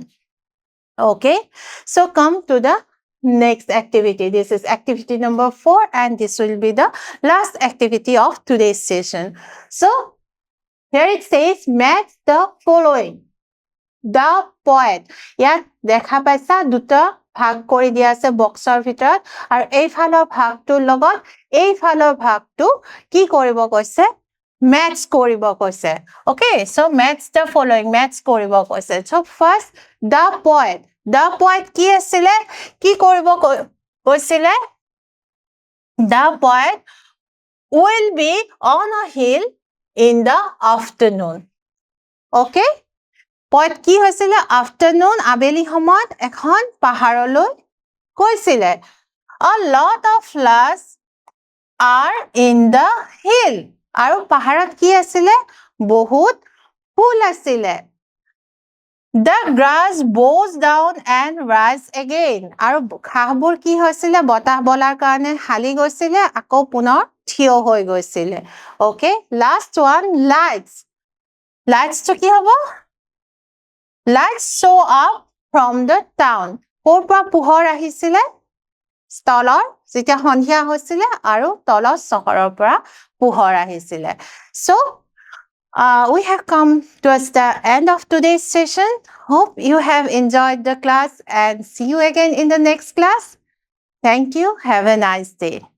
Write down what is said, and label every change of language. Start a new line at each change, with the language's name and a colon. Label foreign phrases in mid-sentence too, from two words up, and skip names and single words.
English: Okay, so come to the next activity. This is activity number 4, and this will be the last activity of today's session. So here it says, match the following. The poet.
Assamese: ইয়াত দেখা পাইছা দুটা ভাগ কৰি দিয়া আছে বক্সৰ ভিতৰত, আৰু এইফালৰ ভাগটোৰ লগত এইফালৰ ভাগটো কি কৰিব কৈছে, match কৰিব কৈছে.
English: Okay, so match the following, match
Assamese: কৰিব কৈছে.
English: So first, the poet. The poet
Assamese: কি আছিলে, কি কৰিব কৈছিলে?
English: The poet will be on a hill in the afternoon.
Assamese: Okay, poet কি হৈছিলে, afternoon, আবেলি সময়ত এখন পাহাৰলৈ গৈছিলে.
English: A lot of flowers are in the hill.
Assamese: আৰু পাহাৰত কি আছিলে, বহুত ফুল আছিলে.
English: The grass bows down and rise again.
Assamese: আৰু ঘাঁহবোৰ কি হৈছিলে, বতাহ বলাৰ কাৰণে হালি গৈছিলে, আকৌ পুনৰ থিয় হৈ গৈছিলে.
English: Okay, last one, lights. Lights to
Assamese: কি হ'ব?
English: Lights show up from the town.
Assamese: ক'ৰ পৰা পোহৰ আহিছিলে? তলৰ, যেতিয়া সন্ধিয়া হৈছিলে, আৰু তলৰ চহৰৰ পৰা পোহৰ আহিছিলে.
English: So we have come towards the end of today's session. Hope you have enjoyed the class, and see you again in the next class. Thank you. Have a nice day.